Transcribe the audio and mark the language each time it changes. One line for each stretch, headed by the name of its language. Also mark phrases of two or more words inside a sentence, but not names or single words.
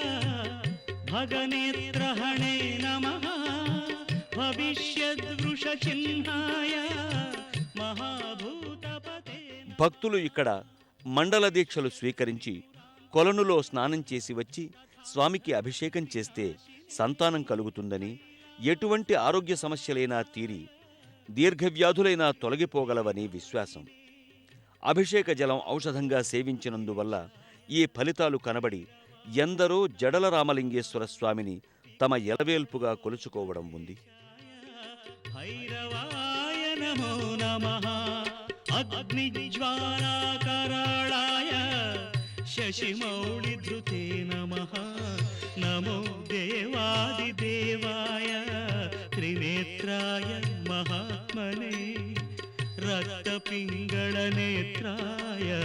Sanskrit: भगनेत्रहणे नमः भविष्यद्वृषचिह्नाय महाभूतपते
Telugu: భక్తులు ఇక్కడ మండల దీక్షలు స్వీకరించి కొలనులో స్నానం చేసి వచ్చి స్వామికి అభిషేకం చేస్తే సంతానం కలుగుతుందని, ఎటువంటి ఆరోగ్య సమస్యలైనా తీరి దీర్ఘవ్యాధులైనా తొలగిపోగలవని విశ్వాసం. అభిషేక జలం ఔషధంగా సేవించినందువల్ల ఈ ఫలితాలు కనబడి ఎందరో జడల రామలింగేశ్వర స్వామిని తమ ఎలవేల్పుగా కొలుచుకోవడం ఉంది.
Sanskrit: भैरवाय नमो नमः अग्निज्वालाकराळाय शशिमौलिधृते नमः नमो देवादिदेवाय त्रिनेत्राय महात्मने रक्तपिङ्गळनेत्राय